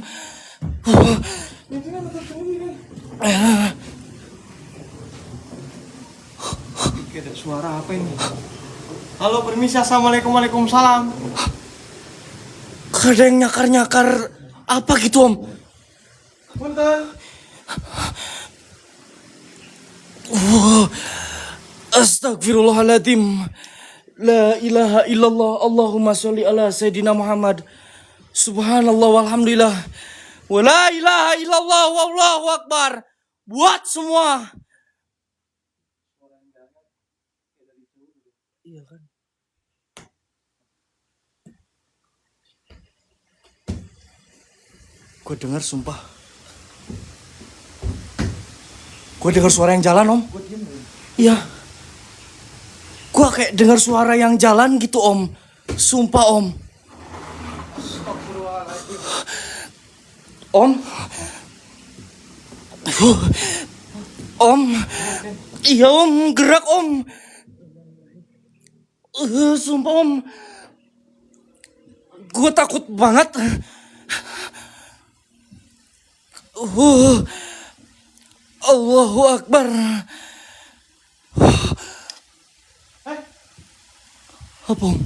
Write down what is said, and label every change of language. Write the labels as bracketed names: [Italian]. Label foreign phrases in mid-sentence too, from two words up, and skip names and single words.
[Indonesian] Ada suara apa ini? Halo, permisi, [Arabic] السلام عليكم، وعليكم السلام. [Indonesian] Ada yang nyakar-nyakar apa gitu, Om? Punten. Astagfirullahaladzim. [Arabic] لا إله إلا الله. اللهم صل على سيدنا محمد. سبحان الله والحمد لله. ولا إله إلا الله والله أكبر. [Indonesian] Buat semua. Iya kan? Gue dengar sumpah. Gue dengar suara yang jalan, Om. Iya. Gue kayak dengar suara yang jalan gitu, Om. Sumpah, Om. Om. Om. Iya, Om. Gerak, Om. Sumpah, Om. Gue takut banget. [Arabic] الله أكبر. [Indonesian] Apa, Om?